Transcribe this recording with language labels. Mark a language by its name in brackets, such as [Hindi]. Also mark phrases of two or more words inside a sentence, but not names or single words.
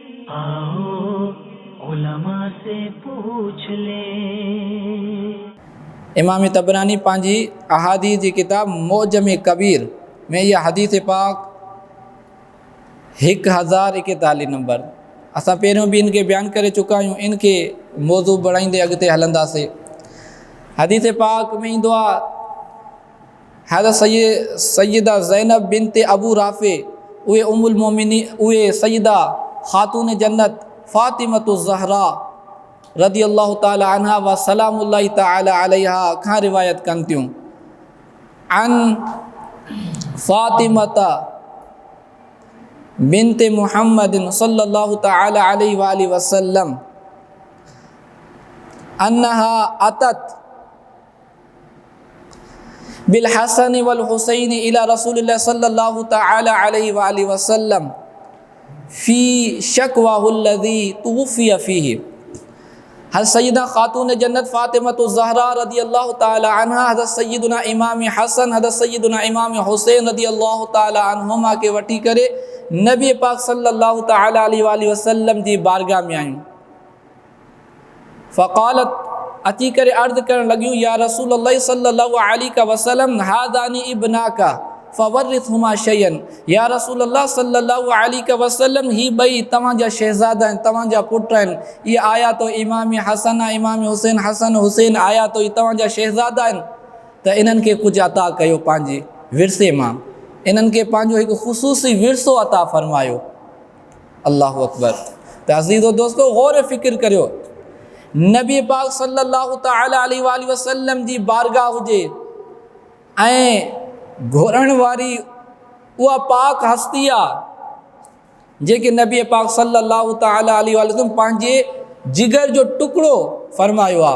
[Hindi] आओ उलमा से पूछ ले। [Sindhi] इमाम तबरानी पंहिंजी अहादीस जी किताब मोजम कबीर में यह हदीस पाक 1041 नंबर असां पहिरियों भी इनके बयान करे चुका आहियूं। इनके मौजू बढ़ाईंदे अॻिते हलंदासीं। हदीस पाक में ईंदो आहे हज़रत सैयदा ज़ैनब बिनते अबू राफ़े उहे उम्मुल मोमिनीन उहे सैयदा खातून जन्नत फ़ातिमतुज़ ज़हरा [Arabic] رضي الله تعالى عنها وسلام الله تعالى عليها [Sindhi] खां रिवायत कनि थियूं। [Arabic] عن فاطمة بنت محمد صلى الله تعالى عليه وآله وسلم أنها أتت بالحسن والحسين إلى رسول الله صلى الله تعالى عليه وآله وسلم في شكواه الذي توفي فيه. [Sindhi] हज़रत सैयदा खातून जन्नत फ़ातिमतुज़ ज़हरा [Arabic] رضي الله تعالى عنها [Sindhi] हज़रत सैयदना इमाम हसन हज़रत सैयदना इमाम हुसैन [Arabic] رضي الله تعالى عنهما [Sindhi] के वठी करे नबी पाक [Arabic] صلى الله تعالى عليه وسلم [Sindhi] जी बारगाह में आयूं। फ़क़ालत अची करे अर्ज़ करण लॻियूं [Arabic] يا رسول الله صلى الله عليه وسلم هذان ابناك فورثهما شيئا. يا رسول الله صلى الله عليه وسلم [Sindhi] ही ॿई तव्हांजा शहज़ादा आहिनि, तव्हांजा पुट आहिनि। ये आया तो इमाम हसन इमाम हुसैन हसन हुसैन आया तो तव्हांजा शहज़ादा आहिनि त इन्हनि खे कुझु अता कयो पंहिंजे विरसे मां, इन्हनि खे पंहिंजो हिकु ख़ुसूसी विरसो अता फ़रमायो। [Arabic] الله أكبر. [Sindhi] त अज़ीज़ो दोस्तो गौर फ़िक्र करियो, नबी पाक [Arabic] صلى الله تعالى عليه وسلم [Sindhi] जी बारगाह हुजे ऐं घुरण वारी उहा पाक हस्ती आहे जेके नबी पाक [Arabic] صلى الله تعالى عليه وسلم [Sindhi] पंहिंजे जिगर जो टुकड़ो फरमायो आहे।